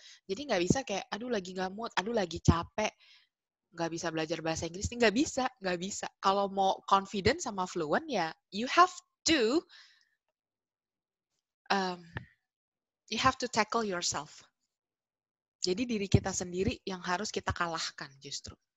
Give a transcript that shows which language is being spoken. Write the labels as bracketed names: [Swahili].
[Indonesian] Jadi nggak bisa kayak, aduh lagi nggak mood, aduh lagi capek, nggak bisa belajar bahasa Inggris. Nggak bisa, nggak bisa. Kalau mau confident sama fluent ya, [English] you have to tackle yourself. [Indonesian] Jadi diri kita sendiri yang harus kita kalahkan justru.